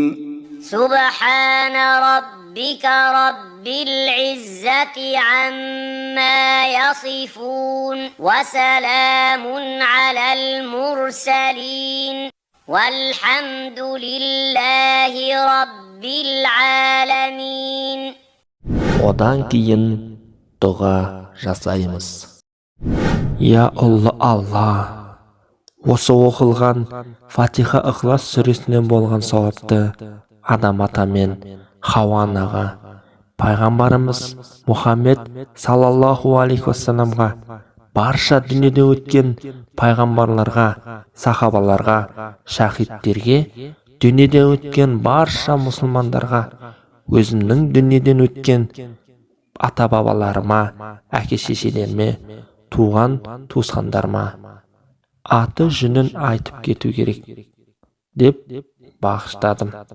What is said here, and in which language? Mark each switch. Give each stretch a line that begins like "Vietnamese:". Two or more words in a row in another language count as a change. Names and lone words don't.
Arabic: سبحان ربك رب العزة عما يصفون. وسلام على المرسلين. والحمد لله رب العالمين.
Kazakh: Одан кейін дұға жасаймыз. Я Алла, осы оқылған Фатиха Иқлас сүресінен болған сауапты Адам ата мен Хауа анаға, пайғамбарымыз Мұхаммед
Arabic: صلى الله عليه وسلم,
Kazakh: барша дүниеде өткен пайғамбарларға, сахабаларға, шахидтерге, дүниеде өткен барша мұсылмандарға, өзімнің дүниеден өткен ата-бабаларыма, әке-шешелеріме, туған-туысқандарыма аты жөнін айтып кету керек деп бағыштадым.